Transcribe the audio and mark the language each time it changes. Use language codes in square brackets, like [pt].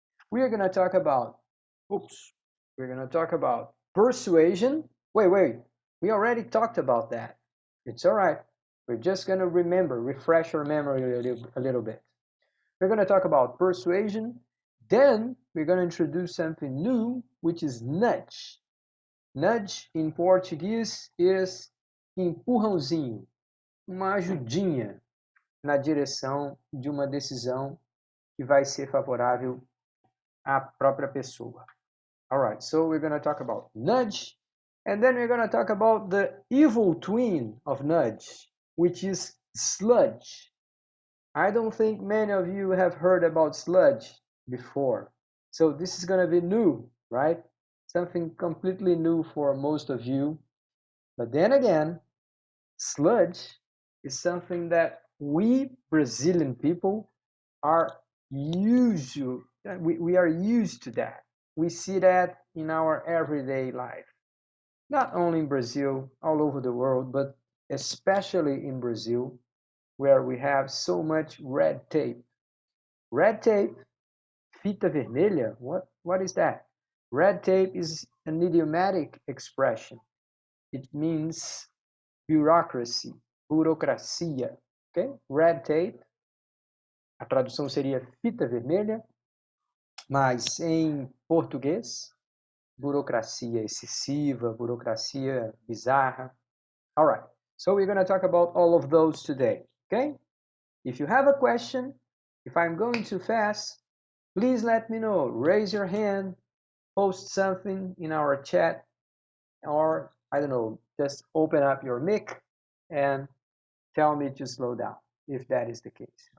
[en] We are going to talk about, we're going to talk about persuasion. Wait, we already talked about that. It's all right. We're just going to refresh our memory a little bit. We're going to talk about persuasion. Then we're going to introduce something new, which is nudge. [pt] Nudge em português is empurrãozinho, uma ajudinha na direção de uma decisão que vai ser favorável à própria pessoa. [en] All right, so we're going to talk about nudge, and then we're going to talk about the evil twin of nudge, which is sludge. I don't think many of you have heard about sludge before. So this is going to be new, right? Something completely new for most of you. But then again, sludge is something that we Brazilian people are used to. We are used to that. We see that in our everyday life. Not only in Brazil, all over the world, but especially in Brazil, where we have so much red tape. Red tape, [pt] fita vermelha, [en] what is that? Red tape is an idiomatic expression. It means bureaucracy, burocracia, okay? [pt] Red tape, a tradução seria fita vermelha, mas em português, burocracia excessiva, burocracia bizarra. [en] All right, so we're going to talk about all of those today, okay? If you have a question, if I'm going too fast, please let me know. Raise your hand, post something in our chat, or I don't know, just open up your mic and tell me to slow down if that is the case.